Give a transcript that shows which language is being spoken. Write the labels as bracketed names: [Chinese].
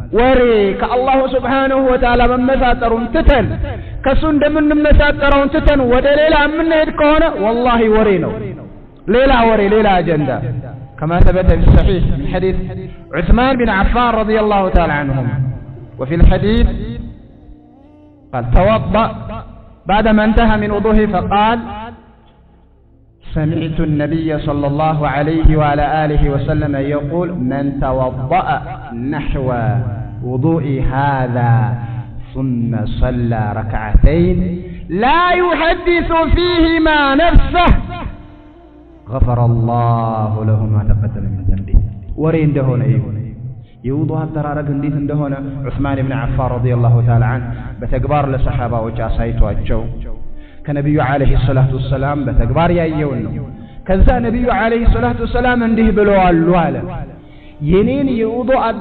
[Amharic] ወሬ ከአላህ Subhanahu Wa Ta'ala መመሳጠሩን ትተን ከሱ እንደምንመሳጠረውን ትተን ወደ ሌላ የምንሄድ ከሆነ والله ወሬ ነው። ሌላ ወሬ ሌላ አጀንዳ [Arabic] كما ثبت في الصحيح من حديث عثمان بن عفان رضي الله تعالى عنهم. وفي الحديث قال توضأ بعدما انتهى من وضوءه فقال سمعت النبي صلى الله عليه وعلى آله وسلم يقول من توضأ نحو وضوء هذا ثم صلى ركعتين لا يحدث فيهما نفسه غفر الله له ما تقدم من ذنبه. ورين دهون أيوه [Amharic] የውዱእ አደራረግ እንዴት እንደሆነ ዑስማን ኢብኑ አፋን ረዲየላሁ ተዓላ ዐንሁ በተግባር ለሰሃባዎች አሳይቷቸው ከነብዩ አለይሂ ሰላቱ ወሰላም በተግባር ያየውን ነው። ከዛ ነብዩ አለይሂ ሰላቱ ወሰላም እንዲህ ብለዋል አለ የኔን የውዱእ